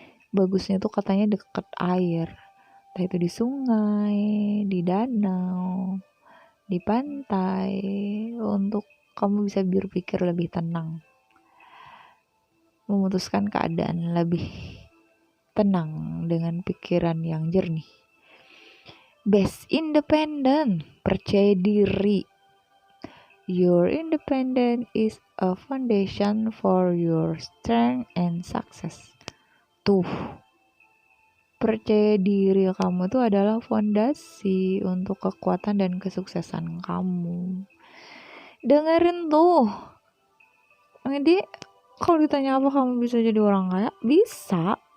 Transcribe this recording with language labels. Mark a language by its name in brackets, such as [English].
[Indonesian] Bagusnya tuh katanya deket air, entah itu di sungai, di danau, di pantai, untuk kamu bisa berpikir lebih tenang, memutuskan keadaan lebih tenang dengan pikiran yang jernih. [English] Best independent, [Indonesian] percaya diri. [English] Your independence is a foundation for your strength and success. [Indonesian] Tuh, percaya diri kamu tuh adalah fondasi untuk kekuatan dan kesuksesan kamu. Dengerin tuh. Jadi kalau ditanya apa kamu bisa jadi orang kaya, bisa.